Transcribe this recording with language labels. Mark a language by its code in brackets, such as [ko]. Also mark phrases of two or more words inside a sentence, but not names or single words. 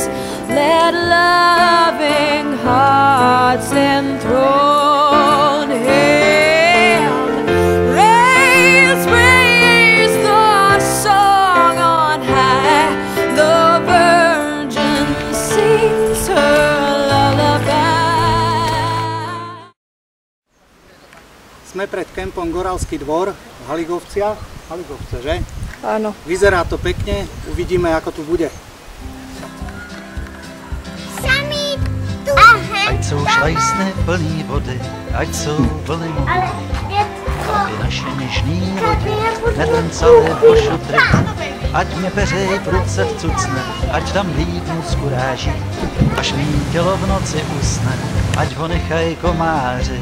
[en] Let loving hearts enthrone him. Raise, raise the song on high. The Virgin sings her lullaby. [sk] Sme pred kempom Goralský dvor v Haligovciach. Haligovce, že? Áno. Vyzerá to pekne, uvidíme, ako tu bude. Sami tu. Aha. [cs] Ať jsou šlajsné plný vody, ať jsou vlny moře, Ale dětko. aby naše něžný lodi nedrncaly do šutry. Ať mě peřej v ruce vcucne, ať tam líbnu z kuráží, až mý tělo v noci usne, ať ho nechaj komáři.